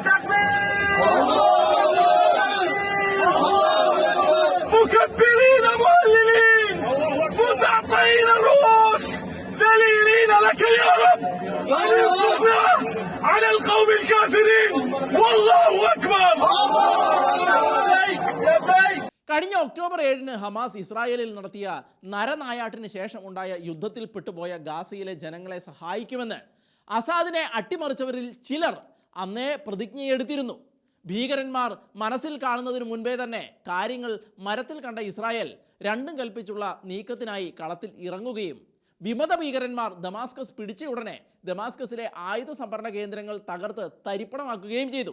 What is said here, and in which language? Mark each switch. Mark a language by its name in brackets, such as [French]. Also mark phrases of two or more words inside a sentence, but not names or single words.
[Arabic] مكبرين مهللين متعطعين الرؤوس ذليلين لك يا رب وانصرنا على القوم الكافرين والله أكبر. [Malayalam] കഴിഞ്ഞ ഒക്ടോബർ 7 ഹമാസ് ഇസ്രായേലിൽ നടത്തിയ നരനായാട്ടിന് ശേഷം ഉണ്ടായ യുദ്ധത്തിൽ പെട്ടുപോയ ഗാസയിലെ ജനങ്ങളെ സഹായിക്കുമെന്ന് അസാദിനെ അട്ടിമറിച്ചവരിൽ ചിലർ അന്നേ പ്രതിജ്ഞയെടുത്തിരുന്നു. ഭീകരന്മാർ മനസ്സിൽ കാണുന്നതിന് മുൻപേ തന്നെ കാര്യങ്ങൾ മരത്തിൽ കണ്ട ഇസ്രായേൽ രണ്ടും കൽപ്പിച്ചുള്ള നീക്കത്തിനായി കളത്തിൽ ഇറങ്ങുകയും വിമത ഭീകരന്മാർ ദമാസ്കസ് പിടിച്ച ഉടനെ ദമാസ്കസിലെ ആയുധ സംഭരണ കേന്ദ്രങ്ങൾ തകർത്ത് തരിപ്പണമാക്കുകയും ചെയ്തു.